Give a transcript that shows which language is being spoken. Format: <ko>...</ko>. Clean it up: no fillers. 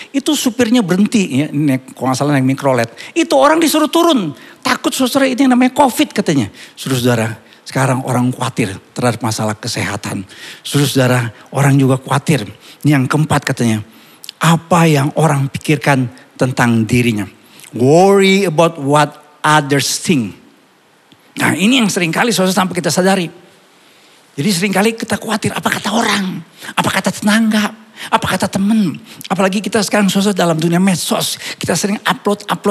<id>Itu supirnya berhenti, ya, kalau nggak salah naik mikrolet. Itu orang disuruh turun. Takut saudara, ini yang namanya COVID katanya. Saudara, sekarang orang khawatir terhadap masalah kesehatan. Saudara, orang juga khawatir. Ini yang keempat katanya. Apa yang orang pikirkan tentang dirinya.</id> <en>Worry about what others think.</en> <id>Nah ini yang seringkali saudara sampai kita sadari. Jadi seringkali kita khawatir apa kata orang, apa kata tetangga, apa kata teman. Apalagi kita sekarang saudara dalam dunia medsos. Kita sering upload.</id>